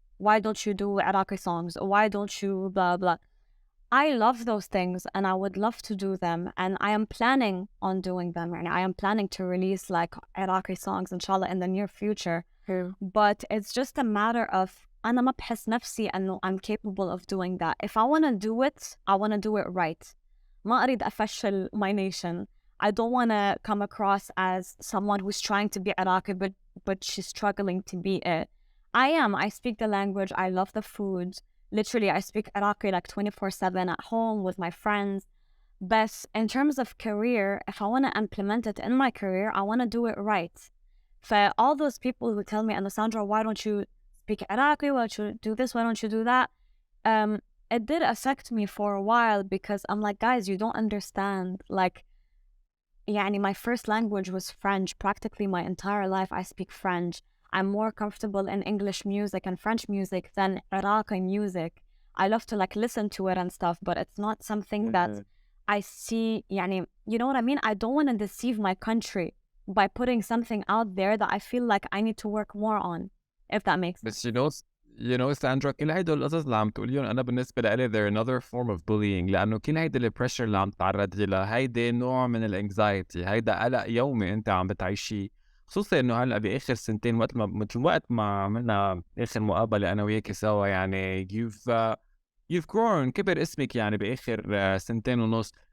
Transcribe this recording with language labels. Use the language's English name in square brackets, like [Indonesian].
[English] Why don't you do عراقي songs? Why don't you blah blah? I love those things and I would love to do them, and I am planning on doing them. يعني I am planning to release like عراقي songs inshallah in the near future. But it's just a matter of [Arabic] أنا ما بحس نفسي أنه [English] I'm capable of doing that. If I want to do it, I want to do it right. [Arabic] ما أريد أفشل [English] my nation. I don't want to come across as someone who's trying to be Iraqi but she's struggling to be it. I speak the language, I love the food. Literally, I speak Iraqi like 24/7 at home with my friends. But in terms of career, if I want to implement it in my career, I want to do it right. For all those people who tell me, Sandra, why don't you speak Iraqi? Why don't you do this? Why don't you do that? It did affect me for a while because I'm like, guys, you don't understand. Like, يعني my first language was French. Practically my entire life, I speak French. I'm more comfortable in English music and French music than Iraqi music. I love to like listen to it and stuff, but it's not something that I see. يعني, you know what I mean? I don't want to deceive my country by putting something out there that I feel like I need to work more on, if that makes sense. [Arabic] But you know Sandra, كل هيدا القصص اللي عم تقوليهم أنا بالنسبة لي [English] they're another form of bullying، [Arabic] لأنه كل هيدا البريشر اللي عم تتعرضي له هيدا نوع من الانكزايتي، هيدا قلق يومي أنت عم بتعيشيه، خصوصا إنه هلا بآخر سنتين وقت ما عملنا آخر مقابلة أنا وياكي سوا، يعني [English] you've grown، [Arabic] كبر اسمك يعني بآخر سنتين ونص.